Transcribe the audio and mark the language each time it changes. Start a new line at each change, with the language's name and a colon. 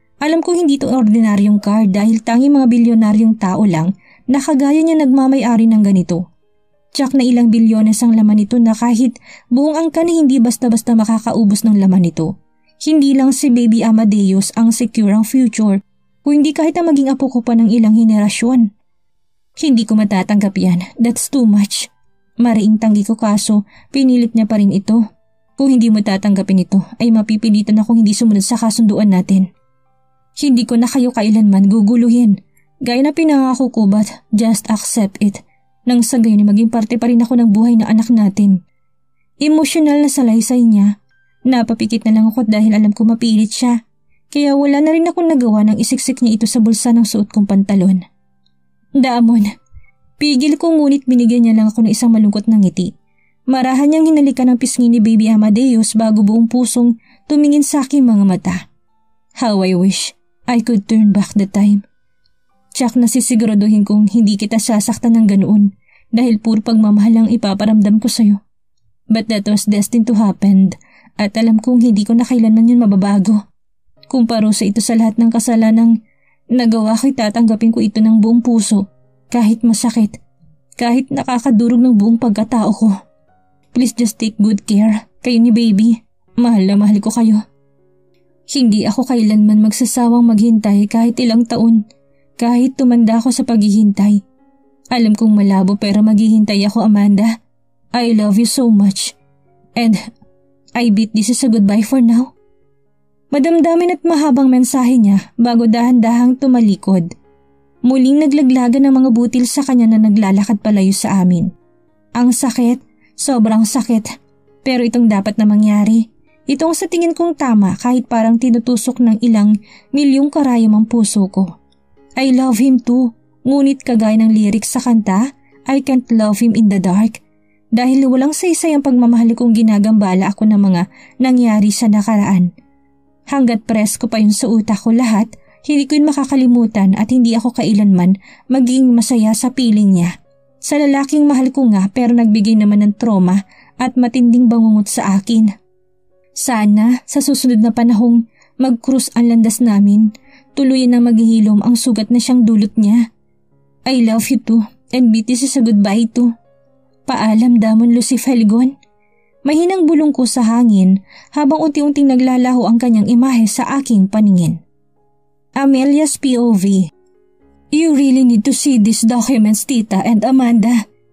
Filipino: Alam ko hindi ito ordinaryong card dahil tanging mga bilyonaryong tao lang na kagaya niya nagmamay-ari ng ganito. Tsak na ilang bilyones ang laman nito na kahit buong angka na hindi basta-basta makakaubos ng laman nito. Hindi lang si Baby Amadeus ang secure ang future, kung hindi kahit ang maging apo ko pa ng ilang henerasyon. Hindi ko matatanggap yan,
English: that's too much.
Filipino: Mariing tanggi ko kaso pinilit niya pa rin ito. Kung hindi mo tatanggapin ito ay mapipilitan akong hindi sumunod sa kasunduan natin. Hindi ko na kayo kailanman guguluhin. Gaya na pinangako ko
English: but just accept it.
Filipino: Nang sa gayon maging parte pa rin ako ng buhay ng anak natin. Emosyonal na salaysay niya. Napapikit na lang ako dahil alam ko mapilit siya. Kaya wala na rin akong nagawa nang isiksik niya ito sa bulsa ng suot kong pantalon. Damon, pigil ko ngunit binigyan niya lang ako ng isang malungkot na ngiti. Marahan niyang hinalikan ang pisngi ni Baby Amadeus bago buong pusong tumingin sa aking mga mata.
English: How I wish I could turn back the time.
Filipino: Tsak nasisiguraduhin kong hindi kita sasaktan ng ganoon dahil puro pagmamahal ang ipaparamdam ko sa'yo.
English: But that was destined to happen
Filipino: at alam kong hindi ko na kailanman yun mababago. Kung parusa ito sa lahat ng kasalanang nagawa ko'y tatanggapin ko ito ng buong puso kahit masakit, kahit nakakadurog ng buong pagkatao ko.
English: Please just take good care.
Filipino: Kayo ni baby. Mahal na mahal ko kayo. Hindi ako kailanman magsasawang maghintay kahit ilang taon. Kahit tumanda ako sa paghihintay. Alam kong malabo pero maghihintay ako, Amanda.
English: I love you so much. And I bet this is a goodbye for now.
Filipino: Madamdamin at mahabang mensahe niya bago dahan-dahang tumalikod. Muling naglaglagan ng mga butil sa kanya na naglalakad palayo sa amin. Ang sakit, sobrang sakit. Pero itong dapat na mangyari. Itong sa tingin kong tama kahit parang tinutusok ng ilang milyong karayom ang puso ko.
English: I love him too,
Filipino: ngunit kagaya ng lyrics sa kanta,
English: I can't love him in the dark.
Filipino: Dahil walang saysay ang pagmamahal kong ginagambala ako ng mga nangyari sa nakaraan. Hanggat presko pa yun sa utak ko lahat, hindi ko yun makakalimutan at hindi ako kailanman maging masaya sa piling niya. Sa lalaking mahal ko nga pero nagbigay naman ng trauma at matinding bangungot sa akin. Sana sa susunod na panahong mag-cruise ang landas namin, tuluyan na maghihilom ang sugat na siyang dulot niya.
English: I love you too and this is a goodbye too.
Filipino: Paalam Damon Lucy Felgon. Mahinang bulong ko sa hangin habang unti-unting naglalaho ang kanyang imahe sa aking paningin.
English: Amelia's POV. You really need to see these documents, Tita and Amanda.